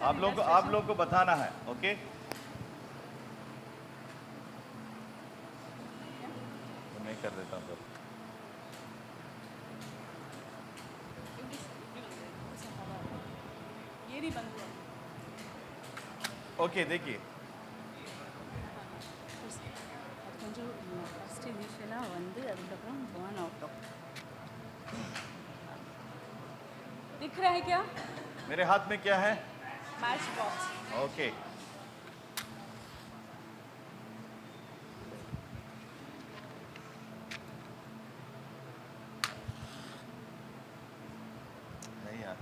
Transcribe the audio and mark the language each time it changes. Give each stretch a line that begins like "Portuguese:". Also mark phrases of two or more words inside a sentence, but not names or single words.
Hindi: आप लोग को बताना है. ओके. तो मैं कर देता हूँ. ये नहीं बंद हुआ। ओके देखिए.
Tamil: கொஞ்சம்
English: first initially
Tamil: வந்து அதுக்கப்புறம்
English: burn out
Tamil: ஆகும்।
Hindi: दिख रहा है क्या? मेरे हाथ में क्या है?
English: match box.
Hindi: ओके. नहीं यार.